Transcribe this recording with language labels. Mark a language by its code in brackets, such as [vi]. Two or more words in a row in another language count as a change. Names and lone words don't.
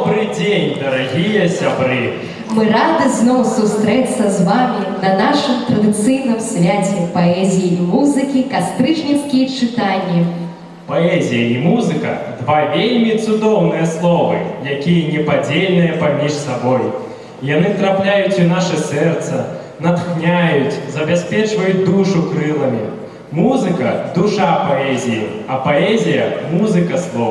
[ru] день, дорогие сябры! [uk] Ми раді знову зустрітися з вами на нашому традиційному святі поезії і музики «Кастричницькі читання». [ru] Поэзия и музыка – [be] два вельми цудоўныя словы, якія непадзельныя паміж сабой. Яны трапляюць у наше сэрца, натхняюць, забяспечваюць душу крыламі. Музыка – душа паэзіі, а паэзія – музыка слоў.